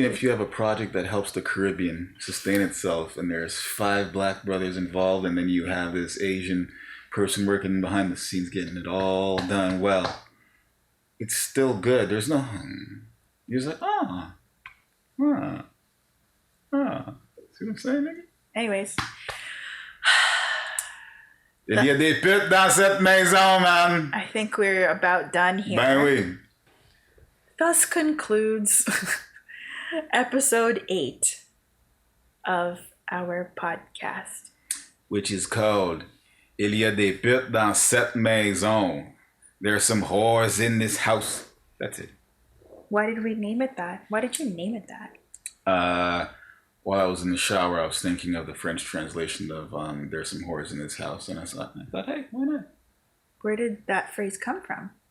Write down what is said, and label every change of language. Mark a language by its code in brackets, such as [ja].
[en] Even if you have a project that helps the Caribbean sustain itself and there's 5 black brothers involved and then you have this Asian person working behind the scenes getting it all done well, it's still good. There's no, you're just like, see what I'm saying, nigga? Anyways. [fr] Il y a des putes dans cette maison, man. [en] I think we're about done here. [fr] Ben oui. [en] Thus concludes episode 8 of our podcast. Which is called [fr] Il y a des putes dans cette maison. [en] There are some whores in this house. That's it. Why did we name it that? Why did you name it that? While I was in the shower, I was thinking of the French translation of "There's some whores in this house," and I thought, hey, why not? Where did that phrase come from?